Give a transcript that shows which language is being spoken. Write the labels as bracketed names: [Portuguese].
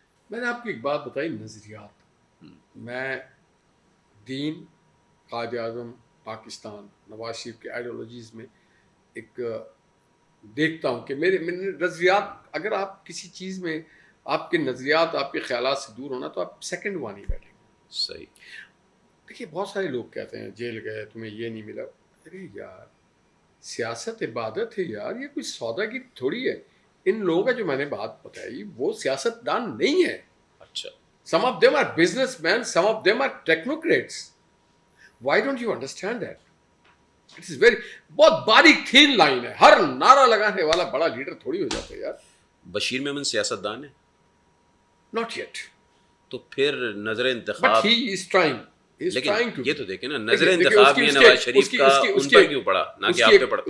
[Urdu] میں نے آپ کو ایک بات بتائی, نظریات. میں دین, قائد اعظم پاکستان, نواز شریف کے آئیڈیالوجیز میں ایک دیکھتا ہوں کہ میرے نظریات, اگر آپ کسی چیز میں آپ کے نظریات, آپ کے خیالات سے دور ہونا تو آپ سیکنڈ وہاں نہیں بیٹھیں گے. صحیح. دیکھیے بہت سارے لوگ کہتے ہیں جیل گئے تمہیں یہ نہیں ملا. ارے یار سیاست عبادت ہے یار, یہ کوئی سودا کی تھوڑی ہے. ان لوگوں کا جو میں نے بات بتائی وہ سیاست دان نہیں ہے. اچھا. [English] Some of them are businessmen, some of them are technocrats. Why don't you understand that? It is very, [Urdu] بہت باریک تھین لائن ہے. ہر نعرہ لگانے والا بڑا لیڈر تھوڑی ہو جاتا ہے یار. بشیر میمن سیاست دان ہے؟ [English] Not yet. [Urdu] تو پھر نظر انتخاب. [English] But he is trying. [Urdu] لیکن یہ تو دیکھیں نا, نظر انتخاب یہ نواز شریف کا ان پر کیوں پڑا, نہ کہ آپ پہ پڑتا؟